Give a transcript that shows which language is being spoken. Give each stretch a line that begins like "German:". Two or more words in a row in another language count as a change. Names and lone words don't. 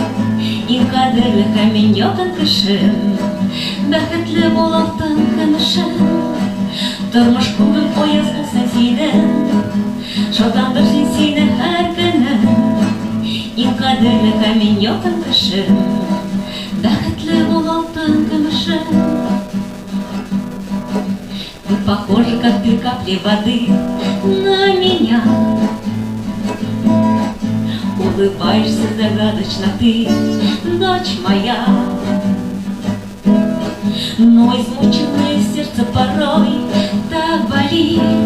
Tatar: Иң кадерле һәм иң якын кешем, бәхетле бул алтын көмешем. Тормыш күгең ояз булсын синең, шатландырсын сине һәр көнең. Иң кадерле һәм иң якын кешем, бәхетле бул алтын көмешем.
Russian: Ты похожа, как две капли воды на меня. Улыбаешься загадочно ты, дочь моя. Но измученное сердце порой так болит.